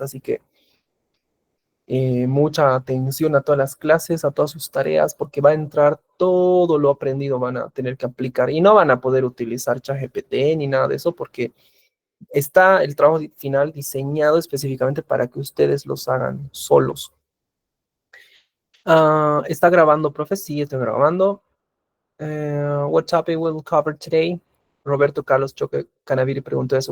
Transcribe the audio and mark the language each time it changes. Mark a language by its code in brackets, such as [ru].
[es] Así que mucha atención a todas las clases, a todas sus tareas, porque va a entrar todo lo aprendido, van a tener que aplicar y no van a poder utilizar ChatGPT ni nada de eso porque Está el trabajo final diseñado específicamente para que ustedes los hagan solos. ¿Está grabando, profe? Sí, estoy grabando. [en] What topic will cover today? [es] Roberto Carlos Choque Canaviri preguntó eso.